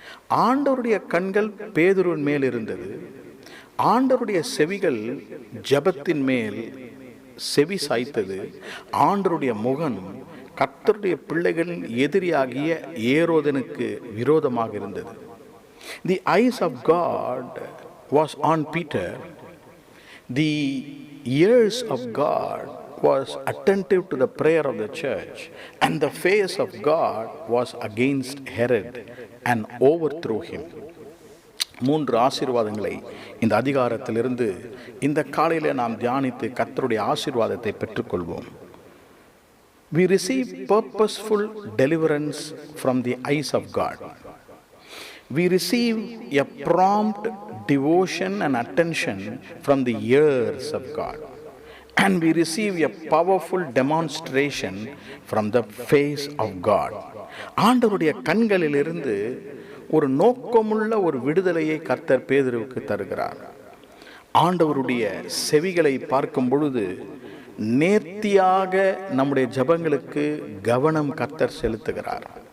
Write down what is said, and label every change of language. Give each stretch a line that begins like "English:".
Tamil: ஆண்டவருடைய கண்கள் பேதுருவின் மேல் இருந்தது. ஆண்டவருடைய செவிகள் ஜெபத்தின் மேல் செவி சாய்த்தது. ஆண்டவருடைய முகம் கர்த்தருடைய பிள்ளைகளின் எதிரியாகிய ஏரோதனுக்கு விரோதமாக இருந்தது.
English: The eyes of God was on Peter. The ears of God was attentive to the prayer of the church, and the face of God was against Herod and overthrew him.
Tamil: 3 ஆசீர்வாதங்களை இந்த அதிகாரத்திலிருந்து இந்த காலையில நாம் தியானித்து கர்த்தருடைய ஆசீர்வாதத்தை பெற்றுக்கொள்வோம்.
English: We receive purposeful deliverance from the eyes of God. We receive a prompt devotion and attention from the ears of God. And we receive a powerful demonstration from the face of God.
Tamil: ஆண்டவருடைய கண்களிலிருந்து ஒரு நோக்கமுள்ள ஒரு விடுதலையை கர்த்தர் பேதுருவுக்கு தருகிறார். ஆண்டவருடைய செவிகளை பார்க்கும் பொழுது நேர்த்தியாக நம்முடைய ஜெபங்களுக்கு கவனம் கர்த்தர் செலுத்துகிறார்.